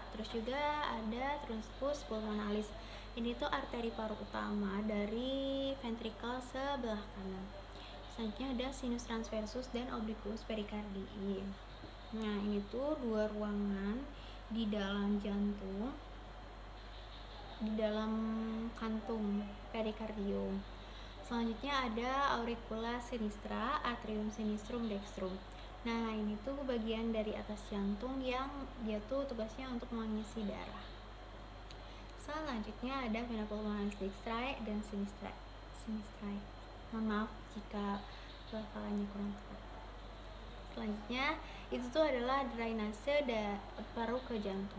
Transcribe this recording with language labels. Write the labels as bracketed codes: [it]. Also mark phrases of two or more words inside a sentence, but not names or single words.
[id] Terus juga ada trunkus pulmonalis. Ini tuh arteri paru utama dari ventrikel sebelah kanan. Selanjutnya ada sinus transversus dan obliquus pericardii. Nah, ini tuh dua ruangan di dalam jantung, di dalam kantung perikardium. Selanjutnya ada auricula sinistra, atrium sinistrum, dextrum. Nah, ini tuh bagian dari atas jantung yang dia tuh tugasnya untuk mengisi darah. Selanjutnya ada vena pulmonalis dextrae dan sinistrae. Mohon maaf jika pelafalannya kurang tepat. Selanjutnya itu tuh adalah drainase paru ke jantung.